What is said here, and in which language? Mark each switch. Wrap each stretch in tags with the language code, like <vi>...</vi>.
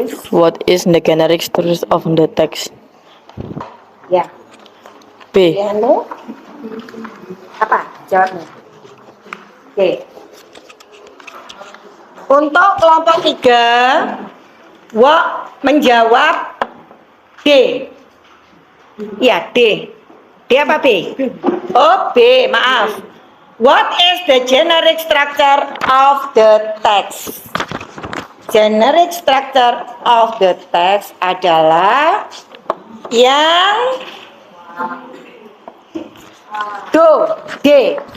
<en>What is the generic structure of the text?</en> <id>Ya, B. pilihanmu apa jawabnya? Oke. Untuk kelompok 3, menjawab D. Ya, D. D apa B? Oh, B, maaf.</id> <en>What is the generic structure of the text? Generic structure of the text</en> <id>adalah yang D.</id>